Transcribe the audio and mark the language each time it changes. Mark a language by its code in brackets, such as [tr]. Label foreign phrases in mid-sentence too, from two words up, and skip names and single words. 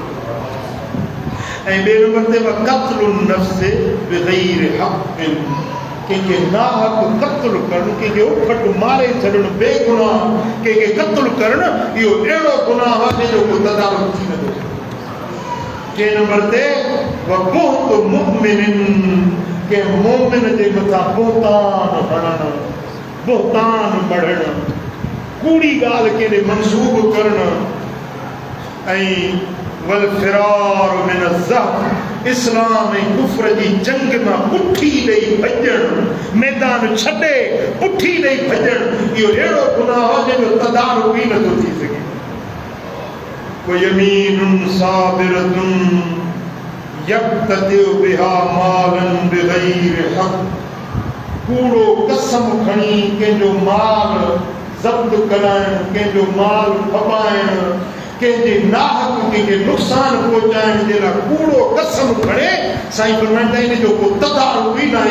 [sd] ऐं ॿिए नंबर ते [ar] قتل نفس بغير حق, [sd] कंहिंखे नाहक क़त्ल करणु, कंहिंखे उफट मारे छॾणु, बेगुनाह कंहिंखे क़त्ल करणु, इहो अहिड़ो गुनाह आहे जंहिंजो को तदारुक थी नथो सघे। 6 नंबर ते [ar] وبهت مؤمن, [sd] के मोमिन जे मथां बोहतान हणणु, बोहतान मढ़णु, कूड़ी ॻाल्हि केॾे मंसूब करणु। [ar] ऐं والفرار من الزحف, [sd] इस्लाम ऐं कुफ्र जी जंग मां पुठी ॾेई भॼणु, मैदान छॾे पुठी ॾेई भॼणु, इहो अहिड़ो गुनाह आहे जंहिंजो तदारुक ई नथो थी सघे। [ar] ويمين صابرة يقتطع بها مالا بغير حق, [sd] कूड़ो कसम खणी कंहिंजो माल ज़ब्त कराइणु, कंहिंजो माल फॿाइणु, कंहिंजे नाहक कंहिंखे नुक़सान पहुचाइण जे लाइ कूड़ो कसम खणे, साईं फरमाईंदा इन जो को तदारुक ई न आहे।